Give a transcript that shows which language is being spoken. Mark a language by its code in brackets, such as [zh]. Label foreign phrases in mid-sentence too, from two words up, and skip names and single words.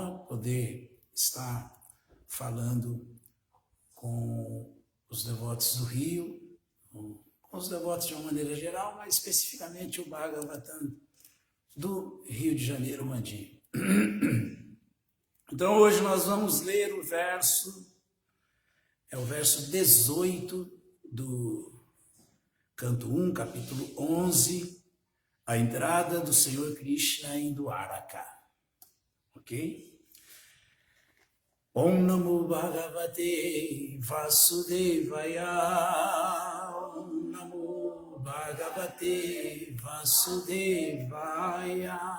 [pt] poder estar falando com os devotos do Rio, com os devotos de uma maneira geral, mas especificamente o Bhagavatam do Rio de Janeiro, Mandi. Então hoje nós vamos ler o verso 18 do canto 1, capítulo 11, a entrada do Senhor Krishna em Dwaraka. Ok? [sa] ॐ नमो भगवते वासुदेवाय. ॐ नमो भगवते वासुदेवाय.